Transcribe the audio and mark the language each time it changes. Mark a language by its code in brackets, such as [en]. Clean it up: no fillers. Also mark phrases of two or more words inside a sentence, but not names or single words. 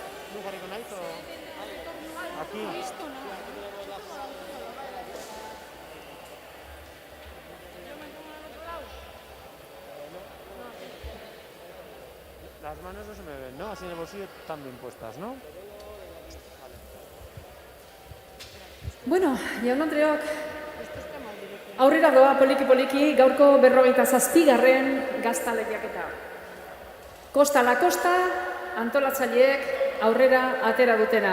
[eu] Nu jarriko naiz, [es] o... Aquí. Las manos no se me ven, ¿no? Así en el bolsillo están bien puestas, ¿no? [eu] Bueno, jaun-andreok, aurrera doa poliki-poliki gaurko 47. gazta lehiaketa. [es] Kosta la kosta, [eu] antolatzaileek aurrera atera dutena.